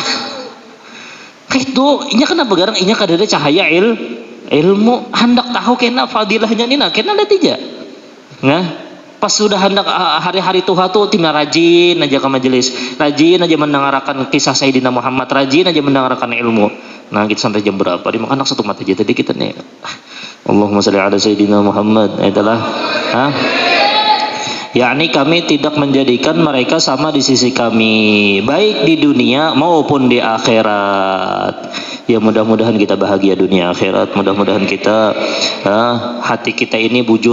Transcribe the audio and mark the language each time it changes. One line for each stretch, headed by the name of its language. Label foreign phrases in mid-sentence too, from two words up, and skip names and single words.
Banjar: Kayak itu, inya kena begarang, inya kada ada cahaya ilmu, hendak tahu kena fadilahnya nina, kena ada tidak? Nah, pas sudah hendak hari-hari Tuhan tuh timnya rajin aja ke majelis, rajin aja mendengarkan kisah Sayyidina Muhammad, rajin aja mendengarkan ilmu. Nah, kita sampai jam berapa? Dimakan anak satu mata aja tadi kita nih.
Arabic: اللهم صل على سيدنا محمد.
Indonesian: Itulah, yakni kami tidak menjadikan mereka sama di sisi kami, baik di dunia maupun di akhirat.
Banjar: Ya mudah-mudahan kita bahagia dunia akhirat, mudah-mudahan kita hati kita ini bujur.